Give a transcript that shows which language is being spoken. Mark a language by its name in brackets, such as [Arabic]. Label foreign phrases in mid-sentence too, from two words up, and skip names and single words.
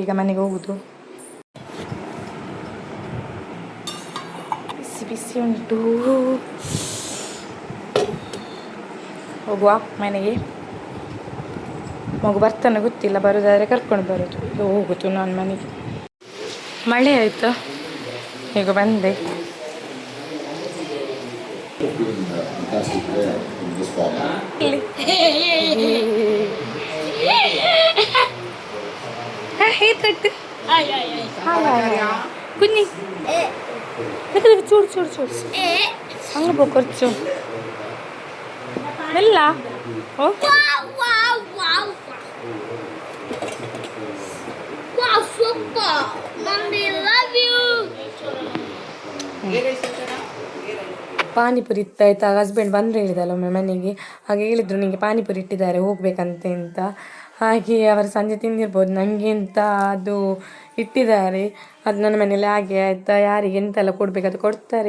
[Kannada] ಈಗ ಮನೆಗೆ ಹೋಗುದು. ಬಿಸಿ ಬಿಸಿ ಉಂಟು. ಹೋಗುವ ಮನೆಗೆ. ಮಗು ಬರ್ತಾನೆ ಗೊತ್ತಿಲ್ಲ, ಬರೋದಾದರೆ ಕರ್ಕೊಂಡು ಬರೋದು. ಈಗ ಹೋಗುದು ನಾನು ಮನೆಗೆ. ಮಳೆ ಆಯಿತಾ, ಈಗ ಬಂದೆ. [Malayalam] കുഞ്ഞി ചൂട് ചൂട് ചൂട് അങ്ങ് പോ കുറച്ചു [Kannada] ಎಲ್ಲ ಓ [English] Wow, super! Mommy, love you! [Kannada] ಪಾನಿಪುರಿ ಇತ್ತಾಯ್ತಾ. ಹಸ್ಬೆಂಡ್ ಬಂದರೆ ಹೇಳಿದಲ್ಲ ಒಮ್ಮೆ ಮನೆಗೆ, ಹಾಗೆ ಹೇಳಿದರು ನಿಮಗೆ ಪಾನಿಪುರಿ ಇಟ್ಟಿದ್ದಾರೆ ಹೋಗ್ಬೇಕಂತೆ ಅಂತ. ಹಾಗೆ ಅವರು ಸಂಜೆ ತಿಂದಿರ್ಬೋದು. ನನಗೆ ಅಂತ ಅದು ಇಟ್ಟಿದ್ದಾರೆ. ಅದು ನನ್ನ ಮನೇಲಿ ಹಾಗೆ ಆಯಿತಾ. ಯಾರಿಗೆ ಎಂತೆಲ್ಲ ಕೊಡಬೇಕು ಅದು ಕೊಡ್ತಾರೆ.